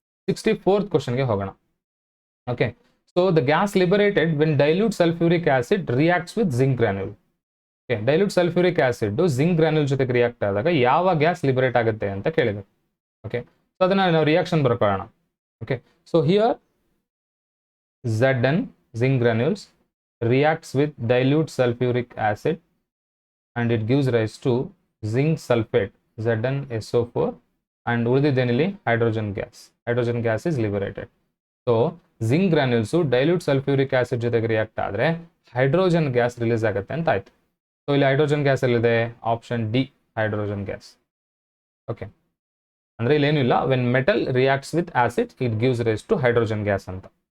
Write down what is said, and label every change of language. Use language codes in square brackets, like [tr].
[en] 64th [kn] ಕ್ವಶನ್ಗೆ ಹೋಗೋಣ. [en] Okay, so the gas liberated when dilute sulphuric acid reacts with zinc granule. [kn] Okay, dilute sulphuric acid zinc granule ಜೊತೆಗೆ react ಆದಾಗ ಯಾವ gas liberate ಆಗುತ್ತೆ ಅಂತ ಕೇಳಿದೆ. [en] okay, so [kn] ಅದನ್ನ ನಾವು reaction ಬರ್ಕೊಳ್ಳೋಣ. [en] okay, so here Zn zinc granules reacts with dilute sulfuric acid and it gives rise to zinc sulfate ZnSO4 and [kn] ಉಳಿದಿದ್ದೇನಿಲ್ಲಿ [en] Hydrogen gas is liberated. [kn] So zinc granules dilute sulphuric acid ಜೊತೆಗೆ react ಆದರೆ hydrogen gas release ಆಗುತ್ತೆ ಅಂತ ಆಯ್ತು. So ಇಲ್ಲಿ hydrogen gas ಎಲ್ಲಿದೆ? Option D hydrogen gas. [en] okay, [kn] ಅಂದ್ರೆ ಇಲ್ಲೇನಿಲ್ಲ, [en] When metal reacts with acid it gives rise to hydrogen gas ಅಂತ.